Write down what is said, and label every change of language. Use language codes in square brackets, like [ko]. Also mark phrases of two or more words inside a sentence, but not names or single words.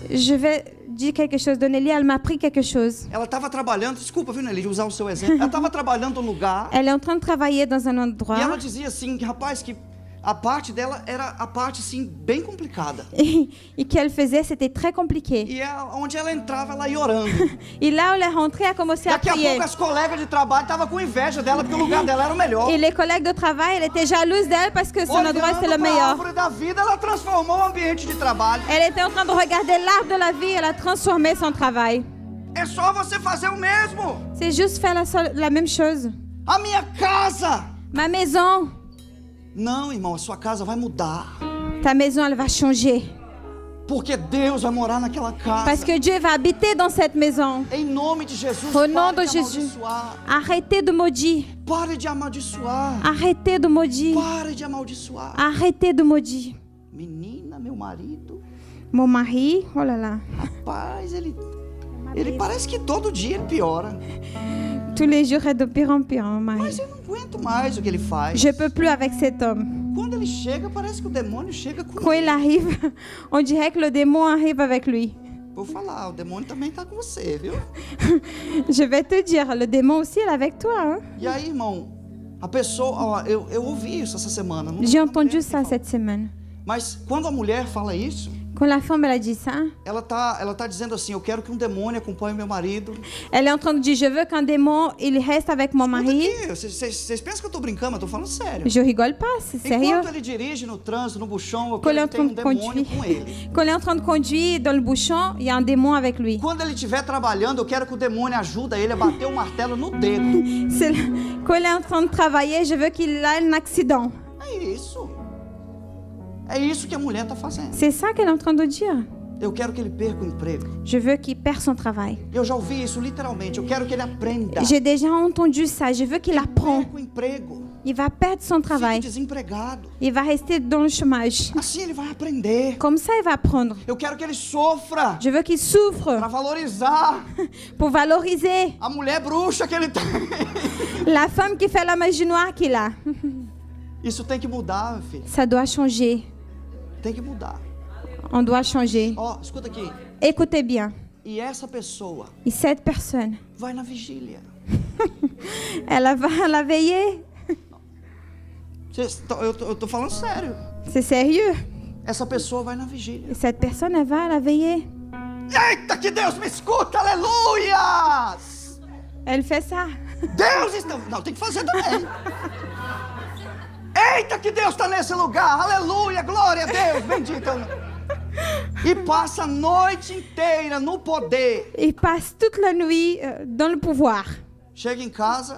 [fr] Je vais dire quelque chose de Nelly. Elle m'a appris quelque chose. [pt] Ela estava trabalhando, desculpa, viu, Nelly, de usar o seu exemplo. Ela estava trabalhando num lugar [fr] Elle est en train de travailler dans un [pt] e ela [fr] endroit [pt] dizia assim, rapaz, que a parte dela era a parte assim bem complicada. [fr] et qu'elle faisait, c'était très compliqué. [pt] E onde ela entrava, ela ia orando. [fr] Et là où elle est rentrée, elle a commencé à [pt] Daqui a [fr] prier. [pt] pouco as colegas de trabalho estavam com inveja dela, porque o lugar dela era o melhor. [fr] Et les collègues de travail, elle était jalouse d'elle parce que son endroit c'était le [pt] Olhando para a [fr] meilleur. [pt] árvore da vida, ela transformou o ambiente de trabalho. [fr] Elle était en train de regarder l'arbre de la vie, elle a transformé son travail. [pt] É só você fazer o mesmo. [fr] C'est juste faire la même chose. [pt] A minha casa. [fr] Ma maison. [pt] Não, irmão, a sua casa vai mudar. [fr] Ta maison, elle va changer. [pt] Porque Deus vai morar naquela casa. [fr] Parce que Dieu va habiter dans cette maison. [pt] Em nome de Jesus, [fr] Au nom [pt] pare de [fr] de Jésus. [pt] amaldiçoar. [fr] Arrêtez de maudire. [pt] Pare de amaldiçoar. [fr] Arrêtez de maudire. [pt] Pare de amaldiçoar. [fr] Arrêtez de maudire. [pt] Menina, meu marido, [fr] Mon mari, oh là là. [pt] rapaz, ele parece que todo dia ele piora. [fr] Tous les jours est de pire en pire, mon mari. [pt] Mas eu não aguento mais o que ele faz. [fr] Je peux plus avec cet homme. [pt] Quando ele chega, parece que o demônio chega com [fr] Quand il [pt] ele. [fr] arrive, on dirait que le démon arrive avec lui. [pt] Vou falar, o demônio também tá com você, viu? [fr] Je vais te dire, le démon aussi est avec toi. Hein? [pt] E aí, irmão, a pessoa, ó, eu ouvi isso essa semana. Não- [fr] J'ai [pt] não [fr] entendu [pt] lembro [fr] ça [pt] quem falou. [fr] cette semaine. [pt] Mas quando a mulher fala isso, [fr] Quand la femme elle a dit ça, [pt] ela tá dizendo assim, eu quero que um demônio acompanhe meu marido. [fr] elle est en train de dire, je veux qu'un démon, il reste avec mon [pt] Escuta [fr] mari. [pt] aqui, vocês pensam que eu tô brincando, eu tô falando sério. [fr] Je rigole pas, c'est sérieux. [pt] Enquanto ele dirige no trânsito, no buchão, eu [fr] Quand il est [pt] quero [fr] en [pt] que [fr] train [pt] tenha um [fr] de [pt] demônio [fr] conduire, [pt] com ele. [fr] quand il est en train de conduire dans le bouchon, il y a un démon avec lui. [pt] Quando ele estiver trabalhando, eu quero que o demônio ajude ele a bater o martelo no dedo. [fr] Quand il est en train de travailler, je veux qu'il ait un accident. [pt] É isso. É isso que a mulher tá fazendo. [fr] C'est ça qu'elle est en train de dire. [pt] Eu quero que ele perca o emprego. [fr] Je veux qu'il perde son travail. [pt] Eu já ouvi isso literalmente. Eu quero que ele aprenda. [fr] J'ai déjà entendu ça. Je veux qu'il apprend. [pt] Perca o emprego. [fr] Il va perdre son [pt] Fique [fr] travail. [pt] desempregado. [fr] Il va rester dans le chômage. [pt] Assim ele vai aprender. [fr] Comme ça, il va apprendre. [pt] Eu quero que ele sofra [fr] Je veux qu'il souffre [pt] para valorizar [fr] pour valoriser [pt] a mulher bruxa que ele tem. [fr] la femme qui fait la magie noire qu'il a. [pt] Isso tem que mudar, meu filho. [fr] Ça doit changer. [pt] Tem que mudar. [fr] On doit changer. [pt] Ó, escuta aqui. [fr] Écoutez bien. [pt] E essa pessoa [fr] Et cette personne, [pt] vai na vigília. [fr] elle va la veiller. [pt] Eu tô falando sério. [fr] C'est sérieux. [pt] Essa pessoa vai na vigília. [fr] Et cette personne, elle va la veiller. [pt] Eita, que Deus me escuta, aleluias! [fr] Elle fait ça. [pt] Deus está... Não, tem que fazer também. Eita, que Deus está nesse lugar, aleluia, glória a Deus, bendito. E passa a noite inteira no poder. [fr] Il passe toute la nuit dans le pouvoir. [pt] Chega em casa,